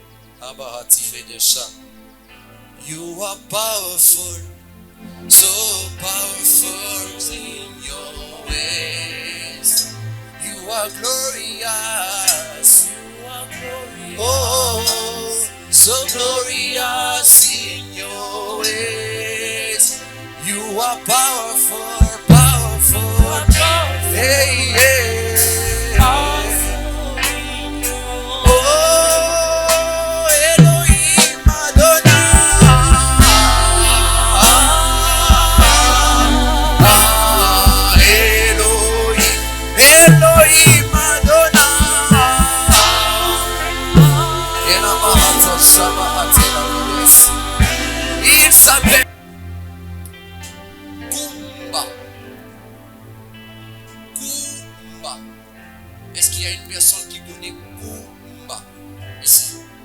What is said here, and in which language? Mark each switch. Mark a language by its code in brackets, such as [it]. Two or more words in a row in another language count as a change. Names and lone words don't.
[en] You are powerful, so powerful in your ways. You are glorious. You are glorious. Oh, so glorious in your ways. You are powerful, powerful. Hey, hey. Oh, Elohim Adonai. Elohim Adonai. [fr] Il s'appelle Kumba. Kumba. Est-ce qu'il y a une personne qui connaît Kumba ici?